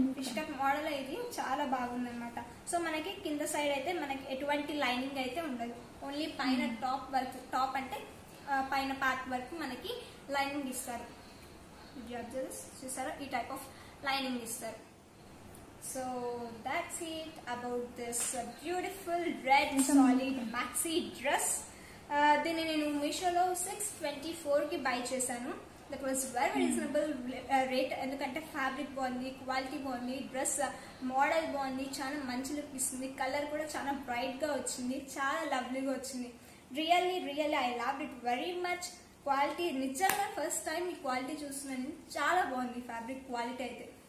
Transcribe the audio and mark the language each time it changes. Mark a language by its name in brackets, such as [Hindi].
[Telugu] Fish cut model ఇది చాలా బాగుంది అనమాట. సో మనకి కింద సైడ్ అయితే మనకి ఎటువంటి లైనింగ్ అయితే ఉండదు, ఓన్లీ పైన టాప్ అంటే పైన పార్ట్ వరకు మనకి లైనింగ్ ఇస్తారు. చూసారా, ఈ టైప్ ఆఫ్ లైనింగ్ ఇస్తారు. [English] So that's it about this beautiful red solid maxi dress. [Telugu] దీన్ని నేను మీషోలో 624 కి బై చేశాను. [English] That was very reasonable rate. [Telugu] ఎందుకంటే ఫ్యాబ్రిక్ బాగుంది, క్వాలిటీ బాగుంది, డ్రెస్ మోడల్ బాగుంది, చాలా మంచి లుక్ ఇస్తుంది, కలర్ కూడా చాలా బ్రైట్ గా వచ్చింది, చాలా లవ్లీగా వచ్చింది. [English] Really I loved it very much. [Telugu] Quality నిజంగా ఫస్ట్ టైం ఈ క్వాలిటీ చూస్తున్నాను, చాలా బాగుంది ఫ్యాబ్రిక్ క్వాలిటీ అయితే.